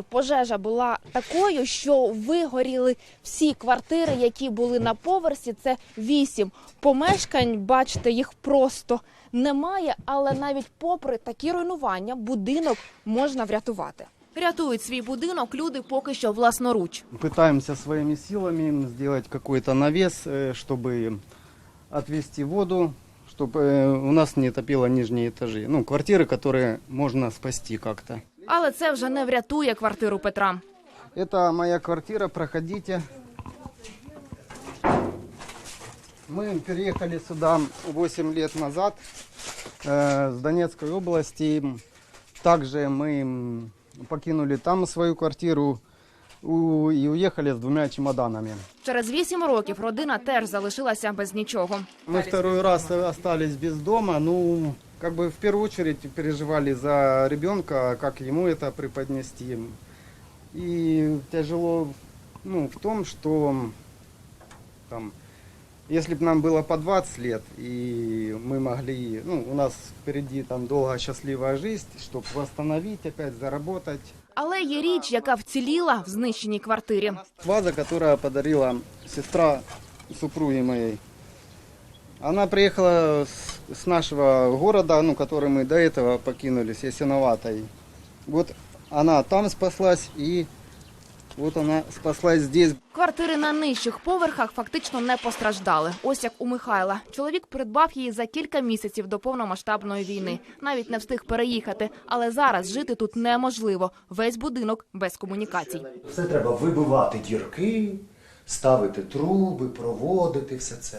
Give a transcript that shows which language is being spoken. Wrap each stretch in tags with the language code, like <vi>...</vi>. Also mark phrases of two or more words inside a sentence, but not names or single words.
<uk>Пожежа була такою, що вигоріли всі квартири, які були на поверсі. Це 8 помешкань, бачите, їх просто немає, але навіть попри такі руйнування будинок можна врятувати. Рятують свій будинок люди поки що власноруч.</uk> <ru>Пытаемся своими силами сделать какой-то навес, чтобы отвести воду, чтобы у нас не топило нижние этажи. Квартиры, которые можно спасти как-то.</ru> <uk>Але це вже не врятує квартиру Петра.</uk> <ru>Это моя квартира, проходите. Мы переехали сюда 8 лет назад с Донецкой области. Также мы покинули там свою квартиру и уехали с 2 чемоданами.</ru> <uk>Через 8 років родина теж залишилася без нічого.</uk> <ru>Мы второй раз остались без дома. В первую очередь переживали за ребенка, как ему это преподнести. И тяжело в том, что если бы нам было по 20 лет, и мы могли, у нас впереди долгая счастливая жизнь, чтобы восстановить, опять заработать.</ru> <uk>Але є річ, яка вціліла в знищеній квартирі.</uk> <ru>Ваза, которая подарила сестра супруги моей. Она приехала с нашего города, который мы до этого покинули, с Ясиноватой. Вот она там спаслась, и вот она спаслась здесь.</ru> <uk>Квартири на нижчих поверхах фактично не постраждали. Ось як у Михайла. Чоловік придбав її за кілька місяців до повномасштабної війни. Навіть не встиг переїхати. Але зараз жити тут неможливо. Весь будинок без комунікацій. Все треба вибивати дірки, ставити труби, проводити все це.</uk>